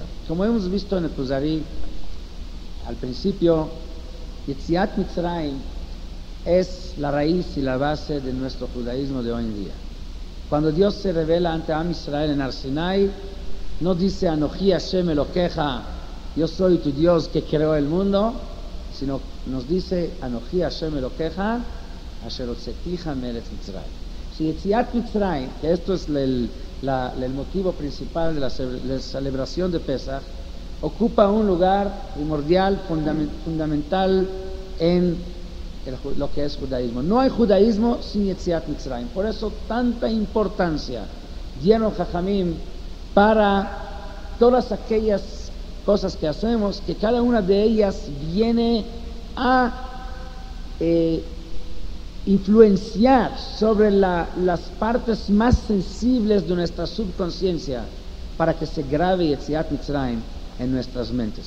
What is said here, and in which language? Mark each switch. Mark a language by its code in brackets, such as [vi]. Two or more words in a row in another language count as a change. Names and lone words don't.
[es] Como hemos visto en el Kuzari al principio, [he] יציאת מצרים [es] es la raíz y la base de nuestro judaísmo de hoy en día. Cuando Dios se revela ante [he] עם ישראל [es] en [he] הר סיני, [es] no dice [he] אנכי השם אלקיך, [es] yo soy tu Dios que creó el mundo, sino nos dice [he] אנכי השם אלקיך אשר הוצאתיך מארץ מצרים. Si יציאת מצרים, [es] que esto es el motivo principal de la celebración de Pesach, ocupa un lugar primordial, fundamental en lo que es judaísmo. No hay judaísmo sin [he] יציאת מצרים. [es] Por eso tanta importancia dieron Jajamim para todas aquellas cosas que hacemos, que cada una de ellas viene a influenciar sobre las partes más sensibles de nuestra subconsciencia para que se grabe [he] יציאת מצרים [es] en nuestras mentes.